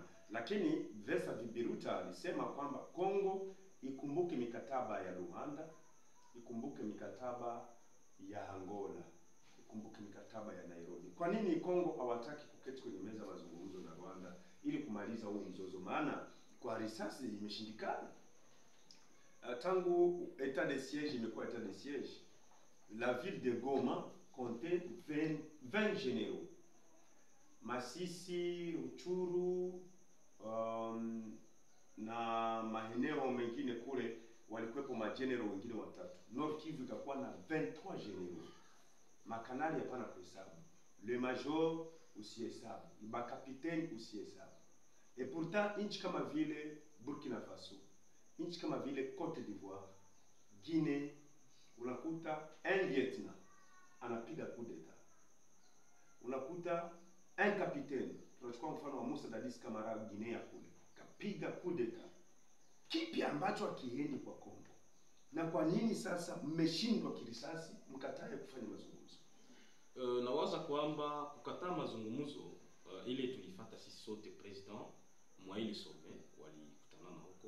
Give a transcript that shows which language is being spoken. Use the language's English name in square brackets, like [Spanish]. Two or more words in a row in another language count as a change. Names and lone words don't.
[Swahili] Lakini Vesa Biruta alisema kwamba Kongo ikumbuke mikataba ya Rwanda, ikumbuke mikataba ya Angola, ikumbuke mikataba ya Nairobi. Kwa nini Kongo hawataki kuketi kwenye meza ya mazungumzo na Rwanda ili kumaliza huu mzozo? Maana kwa risasi imeshindikana. [French] Tangu état de siège imekuwa état de siège, la ville de Goma comptait 20 généraux. [Swahili] Masisi, Ruchuru, na maeneo mengine kule walikuwepo majenerali wengine watatu. Nord Kivu ikakuwa na 23 généraux. Makanali hapana kuhesabu. [French] Le major usihesabu. [Swahili] Ba capitaine usihesabu. [French] Et pourtant [Swahili] nchi kama vile Burkina Faso, nchi kama vile Cote d'Ivoire, Guinée, unakuta [French] un lieutenant [Swahili] anapiga [French] coup d'etat. [Swahili] Unakuta [French] un capitaine, [Swahili] tunachukua mfano wa Musa Dadis Kamara Guinea kule, kapiga [French] coup d'etat. [Swahili] Kipi ambacho hakiendi kwa Kongo? Na kwa nini sasa mmeshindwa kirisasi mkatae kufanya mazungumzo? Nawaza kwamba kukataa mazungumzo ile tulifuata sisi sote president mwa ile sommet walikutana na huko.